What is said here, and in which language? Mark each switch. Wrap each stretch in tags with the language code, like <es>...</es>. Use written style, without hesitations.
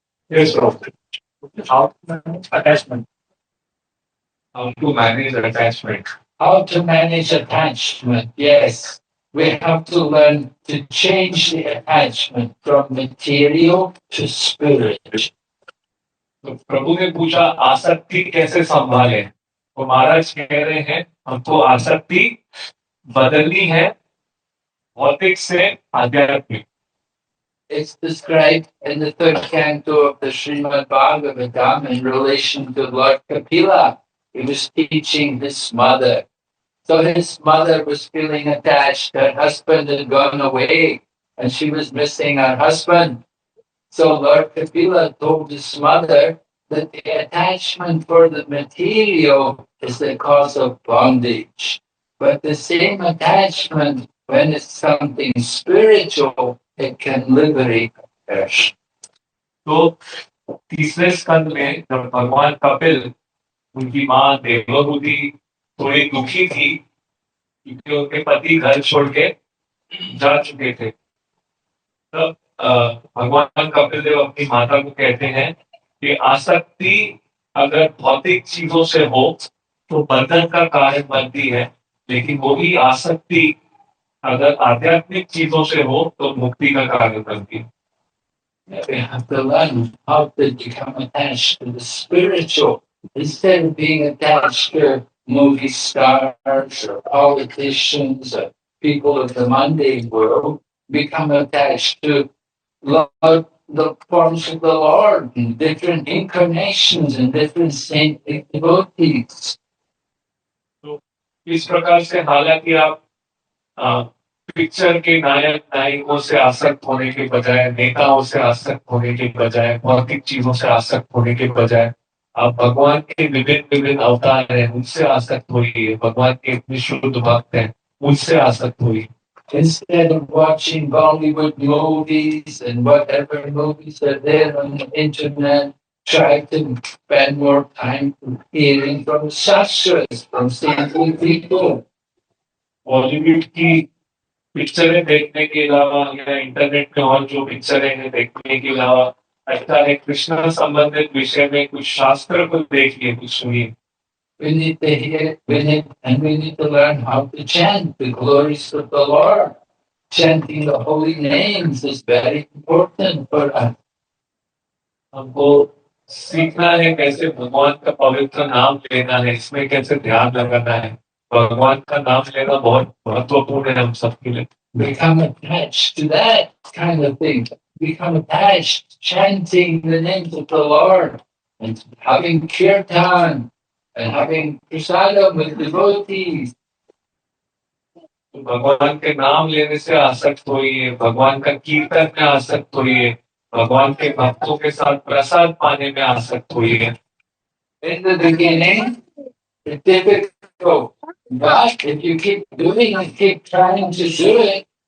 <en>Yes, bro. How to manage attachment? How to manage attachment? How to manage attachment? Yes, we have to learn to change the attachment from material to spirit.</en> <hi>तो प्रभु ने पूछा आसक्ति कैसे संभाले, तो महाराज कह रहे हैं हमको आसक्ति बदलनी है भौतिक से आध्यात्मिक।</hi> <en>It's described in the third canto of the Srimad Bhagavatam in relation to Lord Kapila. He was teaching his mother. So his mother was feeling attached. Her husband had gone away and she was missing her husband. So Lord Kapila told his mother that the attachment for the material is the cause of bondage. But the same attachment, when it's something spiritual, it can liberate a person.</en> <hi>तो तीसरे स्कंद में जब भगवान कपिल, उनकी माँ देवहूति थोड़ी दुखी थी क्योंकि उनके पति घर छोड़ के जा चुके थे, तब भगवान कपिल देव अपनी माता को कहते हैं कि आसक्ति अगर भौतिक चीजों से हो तो बंधन का कारण बनती है, लेकिन वही आसक्ति अगर आध्यात्मिक चीजों से हो तो मुक्ति का कारण बनती है।</hi> <en>We have to learn how to become attached to the spiritual instead of being attached to movie stars or politicians or people of the mundane world. Become attached to Lord, the forms of the Lord in different incarnations and different saintly devotees.</en> <hi>तो इस प्रकार से हालांकि आप picture के नायक नायकों से आसक्त होने के बजाय, नेताओं से आसक्त होने के बजाय, भौतिक चीजों से आसक्त होने के बजाय आप भगवान के विभिन्न विभिन्न अवतार हैं उनसे आसक्त होइए, भगवान के इतने शुद्ध भक्त हैं उनसे आसक्त होइए।</hi> <en>Instead of watching Bollywood movies and whatever movies are there on the internet, try to spend more time hearing from Shastras, from saintly people.</en> <hi>Bollywood की पिक्चरें देखने के अलावा या इंटरनेट में और जो पिक्चरें हैं देखने के अलावा अच्छा है कृष्ण संबंधित विषय में कुछ शास्त्र को देखिए, कुछ सुनिए।</hi> <en>We need to hear, we need to learn how to chant the glories of the Lord. Chanting the holy names is very important for us.</en> <hi>हमको सीखना है कैसे भगवान का पवित्र नाम लेना है, इसमें कैसे ध्यान लगाना है। भगवान का नाम लेना बहुत महत्वपूर्ण है हम सबके लिए।</hi> <en>Become attached to that kind of thing. Become attached, chanting the names of the Lord and having kirtan and having prasadam with devotees.</en> <hi>भगवान के नाम लेने से आसक्त होइए, भगवान का कीर्तन में आसक्त होइए, भगवान के भक्तों के साथ प्रसाद पाने में आसक्त होइए।</hi> <en>In the beginning, it's difficult, but if you keep doing it, keep trying to do it.</en>